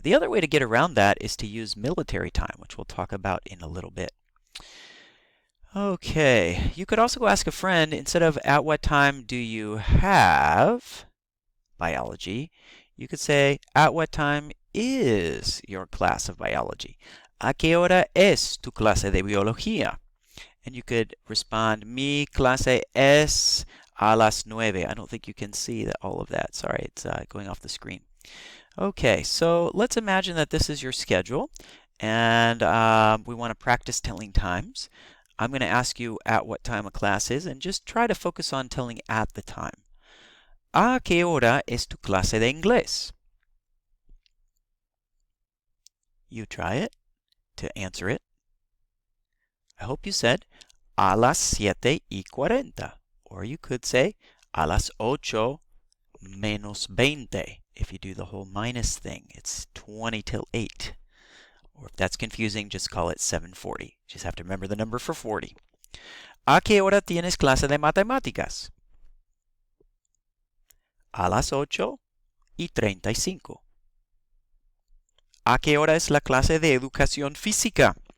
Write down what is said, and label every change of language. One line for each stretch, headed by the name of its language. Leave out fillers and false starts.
English: The other way to get around that is to use military time, which we'll talk about in a little bit. Okay, you could also ask a friend, instead of at what time do you have biology, you could say, at what time is your class of biology?
Spanish: ¿A qué hora es tu clase de biología?
English: And you could respond,
Spanish: mi clase es a las 9.
English: I don't think you can see all of that. Sorry, it's going off the screen. Okay, so let's imagine that this is your schedule, and we want to practice telling times. I'm going to ask you at what time a class is, and just try to focus on telling at the time.
Spanish: ¿A qué hora es tu clase de inglés?
English: You try it to answer it. I hope you said
Spanish: a las 7:40.
English: Or you could say
Spanish: a las 8 menos 20.
English: If you do the whole minus thing, it's 20 till 8. Or if that's confusing, just call it 7:40. You just have to remember the number for 40.
Spanish: ¿A qué hora tienes clase de matemáticas? A las 8:35. ¿A qué hora es la clase de educación física?